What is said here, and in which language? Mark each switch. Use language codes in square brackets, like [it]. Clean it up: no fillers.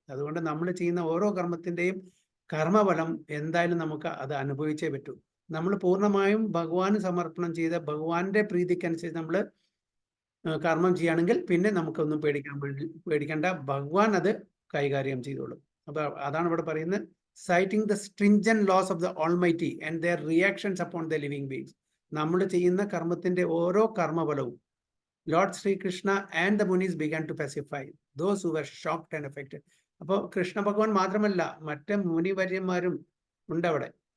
[ml] അതുകൊണ്ട് നമ്മൾ ചെയ്യുന്ന ഓരോ കർമ്മത്തിൻ്റെയും കർമ്മഫലം എന്തായാലും നമുക്ക് അത് അനുഭവിച്ചേ പറ്റൂ. നമ്മൾ പൂർണ്ണമായും ഭഗവാന് സമർപ്പണം ചെയ്ത ഭഗവാന്റെ പ്രീതിക്കനുസരിച്ച് നമ്മൾ കർമ്മം ചെയ്യുകയാണെങ്കിൽ പിന്നെ നമുക്കൊന്നും പേടിക്കേണ്ട, ഭഗവാൻ അത് കൈകാര്യം ചെയ്തോളും. അപ്പൊ അതാണ് ഇവിടെ പറയുന്നത്, [en] citing the stringent laws of the Almighty and their reactions upon the living beings. [ml] നമ്മൾ ചെയ്യുന്ന കർമ്മത്തിന്റെ ഓരോ കർമ്മഫലവും [en] Lord Sri Krishna and the Munis began to pacify those who were shocked and affected. [ml] അപ്പോൾ കൃഷ്ണ ഭഗവാൻ മാത്രമല്ല, മറ്റ് മുനിവര്യന്മാരും ഉണ്ട് അവിടെ.